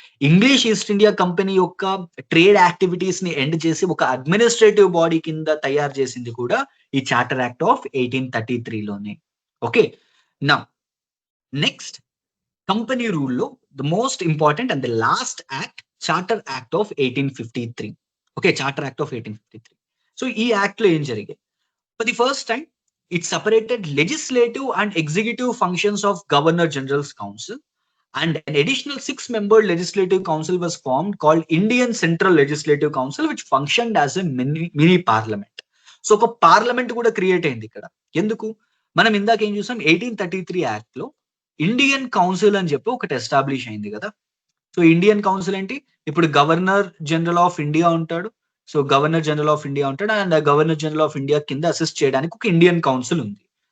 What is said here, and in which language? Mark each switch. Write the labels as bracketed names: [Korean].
[Telugu] English east India company యొక్క trade activities ని end చేసి ఒక అడ్మినిస్ట్రేటివ్ బాడీ కింద తయారు చేసింది కూడా ఈ చార్టర్ యాక్ట్ ఆఫ్ 1833 లోనే. Okay, now next company రూల్లో the most important and the last act, charter act of 1853. Okay, charter act of 1853. So ఈ యాక్ట్ లో ఏం జరిగాయి? [English] For the first time it separated legislative and executive functions of governor generals council, and an additional 6-member legislative council was formed called Indian Central Legislative Council, which functioned as a mini parliament. [Telugu] So ఒక parliament కూడా create అయింది ఇక్కడ. ఎందుకు? మనం ఇందాక ఏం చూసాం, 1833 act లో ఇండియన్ కౌన్సిల్ అని చెప్పి ఒకటి ఎస్టాబ్లిష్ అయింది కదా. సో ఇండియన్ కౌన్సిల్ ఏంటి? ఇప్పుడు గవర్నర్ జనరల్ ఆఫ్ ఇండియా ఉంటాడు. So governor general of India ఉంటాడు and governor general of India కింద అసిస్ట్ చేయడానికి ఒక ఇండియన్ కౌన్సిల్ ఉంది.